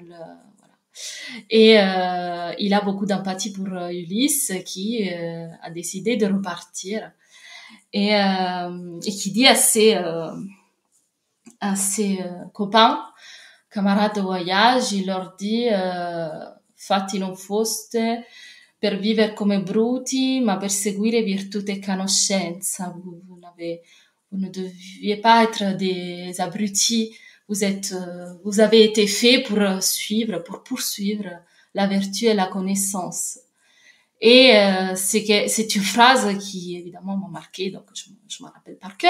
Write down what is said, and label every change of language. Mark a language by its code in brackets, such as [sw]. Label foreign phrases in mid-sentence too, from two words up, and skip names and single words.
[fr] et il a beaucoup d'empathie pour Ulysse qui a décidé de repartir et qui dit à ses copains, camarades de voyage, il leur dit [it] fatti non foste per vivere come bruti ma per seguire virtù e conoscenza. [fr] Vous ne deviez pas être des abrutis. Vous avez été fait pour poursuivre la vertu et la connaissance. Et c'est une phrase qui évidemment m'a marquée, donc je m'en rappelle par cœur.